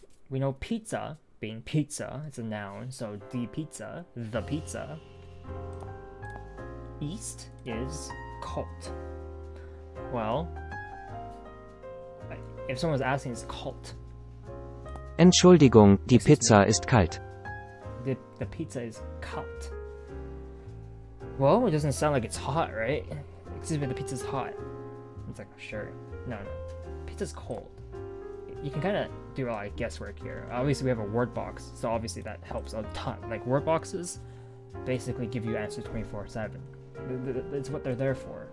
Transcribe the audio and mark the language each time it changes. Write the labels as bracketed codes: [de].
[en] We know pizza being pizza, it's a noun, so the pizza. East is cold. Well, if someone's asking, it's cold. [de] Entschuldigung, die Pizza ist kalt. [en] The pizza is cold. Well, it doesn't sound like it's hot, right? Excuse me, the pizza's hot. It's like, sure. No. Pizza's cold. You can kind of do a lot of guesswork here. Obviously, we have a word box, so obviously that helps a ton. Like, word boxes basically give you answers 24/7. It's what they're there for.